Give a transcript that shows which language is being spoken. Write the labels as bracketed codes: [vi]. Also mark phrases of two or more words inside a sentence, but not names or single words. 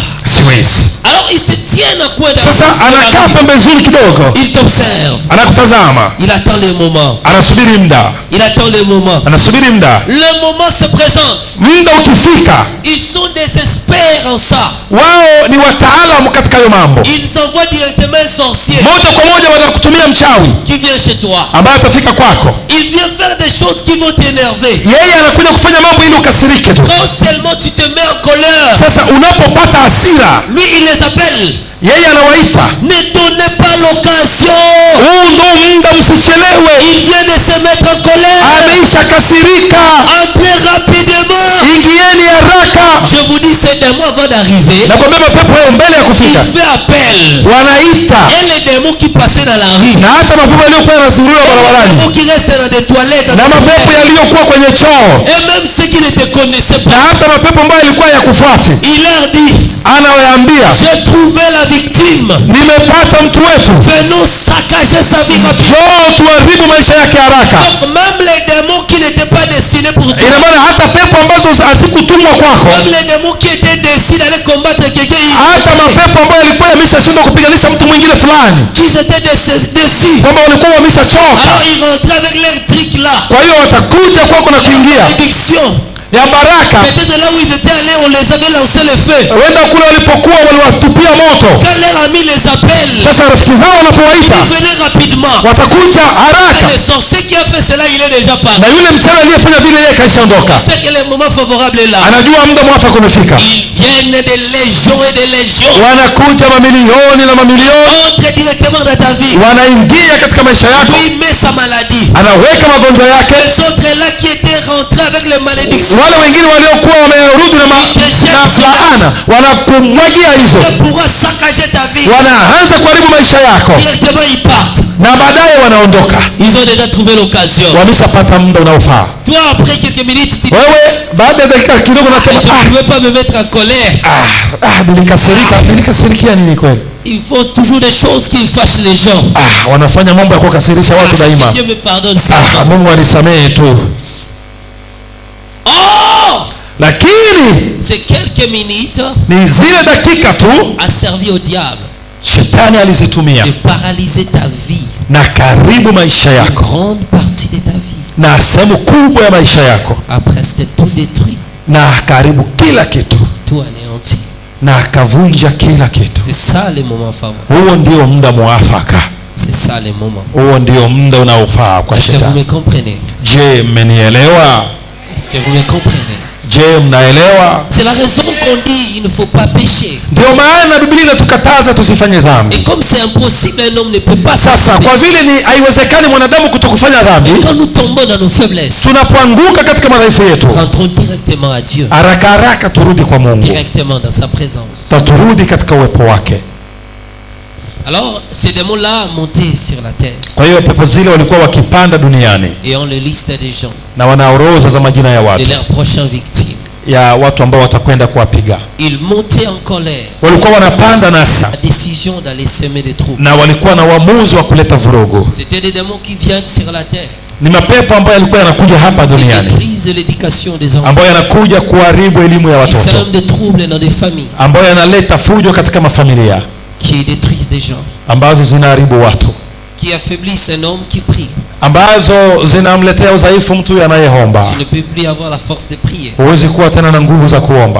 [sw] Siwezi. [fr] Alors il se tient à quoi de [sw] sasa anakaa pembezoni kidogo. [fr] Il t'observe. [sw] Anakutazama. [fr] Il attend le moment. [sw] Anasubiri muda. [fr] Il attend le moment. [sw] Anasubiri muda. [fr] Le moment se présente. [sw] Muda ukifika. [fr] Ils sont des experts en ça. [sw] Wao ni wataalamu katika hayo mambo. [fr] Ils envoient directement un sorcier. [sw] Moja kwa moja wanakutumia mchawi. [fr] Qui vient chez toi. [sw] Ambaye atafika kwako. [fr] Il vient faire des choses qui vont t'énerver. [sw] Yeye anakuja kufanya mambo ili ukasirike tu. [fr] Quand seulement tu te mets en colère. [sw] Sasa unapopata hasira, [fr] lui il les appelle. [sw] Yeye anawaita. [fr] Ne donnez pas l'occasion. [sw] Huu ndio muda, msichelewe. [fr] Il vient de se mettre en colère. [sw] Ameisha kasirika. [fr] Entrez rapidement. [sw] Ingieni haraka. [fr] Je vous dis, ces démons avant d'arriver, [sw] nakwambia mapepo hayo mbele ya kufika, [fr] il fait appel. [sw] Wanaita. [fr] Et les démons qui passaient dans la rue. [sw] Na hata mapepo yaliyokuwa yanazurura barabarani. [fr] Les démons qui restent dans des toilettes. [sw] Na mapepo yaliyokuwa kwenye choo. [fr] Et même ceux qui ne te connaissaient pas. [sw] Na hata mapepo ambayo yalikuwa yakufuate. [fr] Il leur dit. [sw] Anawaambia. [fr] J'ai trouvé la victime. [sw] Nimepata mtu wetu. [fr] Venons saccager sa vie rapidement. [sw] Njoo tuharibu maisha yake haraka. [fr] Donc même les démons qui n'étaient pas destinés pour toi. [sw] Ina maana hata pepo ambazo hazikutumwa kwako. [fr] Même les démons qui étaient destinés d'aller combattre quelqu'un. [sw] Hata mapepo ambayo yalikuwa yameshashindwa kupiganisha mtu mwingine fulani. [fr] Qui étaient déçus. [sw] Kwamba walikuwa wameshachoka. [fr] Alors ils rentrent avec leur truc là. [sw] Kwa hiyo watakuja kwako na kuingia. Ya baraka. [fr] Peut-être là où ils étaient allés, on les avait lancé le feu. [sw] Wenda kule walipokuwa waliwatupia moto. [fr] Quand leur ami les appelle. [sw] Sasa rafiki zao wanapowaita. [fr] Venez rapidement. [sw] Watakuja haraka. [fr] Le sorcier qui a fait cela, il est déjà parti. [sw] Na yule mchawi aliyefanya vile yeye kaishaondoka. [fr] C'est que le moment favorable est là. [sw] Anajua muda mwafaka umefika. [fr] Ils viennent des légions et des légions. [sw] Wanakuja mamilioni na mamilioni. [fr] Entrent directement dans ta vie. [sw] Wanaingia katika maisha yako. [fr] Il met sa maladie. [sw] Anaweka magonjwa yake. [fr] Les autres là qui étaient rentrés avec les malédictions. [sw] Wale wengine waliokuwa wamerudi na laana wanakumwagia hizo. Wanaanza kuharibu maisha yako. Na baadaye wanaondoka. [fr] Ils ont déjà trouvé l'occasion. [sw] Wameshapata muda unaofaa. [fr] Toi après quelques minutes tu [sw] wewe baada ya dakika kidogo unasema [fr] je ne peux pas me mettre en colère. [sw] Nilikasirikia nini kweli? [fr] Il faut toujours des choses qui fâchent les gens. [sw] Wanafanya mambo ya kukasirisha watu daima. [fr] Dieu me pardonne ça. [sw] Mungu anisamehe tu. [fr] Lakini ces quelques minutes [sw] ni zile dakika tu [fr] a servi au diable. [sw] Shetani alizitumia [fr] de paralyser ta vie, [sw] na karibu maisha [fr] une [sw] yako [fr] grande partie de ta vie, [sw] na sehemu kubwa ya maisha yako, [fr] a presque tout détruit, [sw] na karibu kila kitu, [fr] tout anéanti. [sw] na akavunja kila kitu. [fr] C'est ça le moment favorable. [sw] Huo ndio muda mwafaka, [fr] C'est ça le moment. [sw] huo ndio muda unaofaa kwa [fr] Est-ce que vous [sw] shetani. [fr] me comprenez? [sw] Je, mmenielewa? [fr] Est-ce que vous me comprenez? [sw] Je, mnaelewa? [fr] C'est la raison qu'on dit il ne faut pas pécher. [sw] Ndio maana Biblia inatukataza tusifanye dhambi. [fr] Et comme c'est impossible, un homme ne peut pas [sw] Sasa kwa [fr] pécher. [sw] vile ni haiwezekani mwanadamu kutokufanya dhambi, [fr] Et quand nous tombons dans nos faiblesses, [sw] tunapoanguka katika madhaifu yetu, [fr] rentrons directement à Dieu, [sw] haraka haraka turudi kwa Mungu, [fr] directement dans sa présence. [sw] taturudi katika uwepo wake. [fr] Alors, ces démons-là montaient sur la terre [sw] Kwa hiyo pepo zile walikuwa wakipanda duniani [fr] et on les listait des gens, [sw] na wana orodha za majina ya [fr] de [sw] watu, [fr] leurs prochaines victimes. [sw] ya watu ambao watakwenda kuwapiga. [fr] Ils montaient en colère, [sw] Walikuwa wanapanda nasa [fr] la décision d'aller semer des troubles. [sw] na walikuwa na uamuzi wa kuleta vurugu. [fr] C'était des démons qui viennent sur la terre, [sw] Ni mapepo ambayo yalikuwa yanakuja hapa [fr] qui [sw] duniani, [fr] détruisent l'éducation des enfants, [sw] ambayo yanakuja kuharibu elimu ya [fr] qui [sw] watoto, [fr] sèment des troubles dans des familles, [sw] ambayo yanaleta fujo katika mafamilia, [fr] qui détruisent des gens, [sw] ambazo zinaharibu watu, [fr] qui affaiblissent un homme qui prie. [sw] ambazo zinamletea udhaifu mtu anayeomba. [fr] Tu ne peux plus avoir la force de prier. [sw] Huwezi kuwa tena na nguvu za kuomba,